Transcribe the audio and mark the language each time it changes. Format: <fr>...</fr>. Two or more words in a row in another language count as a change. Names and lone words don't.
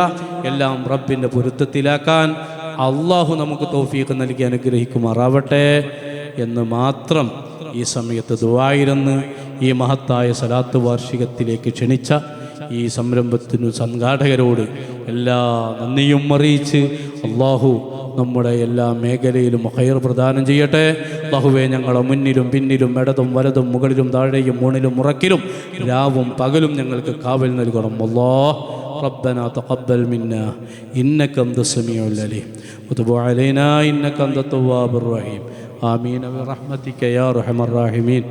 <ml>എല്ലാം റബ്ബിൻ്റെ പൊരുത്തത്തിലാക്കാൻ അള്ളാഹു നമുക്ക് തൗഫീഖ് നൽകി അനുഗ്രഹിക്കുമാറാവട്ടെ എന്ന് മാത്രം ഈ സമയത്ത് ദുആയിരന്ന് ഈ മഹത്തായ സലാത്ത് വാർഷികത്തിലേക്ക് ക്ഷണിച്ച ഈ സംരംഭത്തിനു സംഘാടകരോട് എല്ലാ നന്ദിയും അറിയിച്ച് അള്ളാഹു നമ്മുടെ എല്ലാ മേഖലയിലും ഖൈർ പ്രദാനം ചെയ്യട്ടെ. അല്ലാഹുവേ, ഞങ്ങളെ മുന്നിലും പിന്നിലും ഇടതും വലതും മുകളിലും താഴെയും മൂണിലും മുറക്കിലും രാവും പകലും ഞങ്ങൾക്ക് കാവൽ നൽകണം.</ml> <ar>അല്ലാഹ് ربنا تقبل منا إنك أنت السميع العليم وتب علينا إنك أنت التواب الرحيم آمين برحمتك يا أرحم الراحمين.</ar>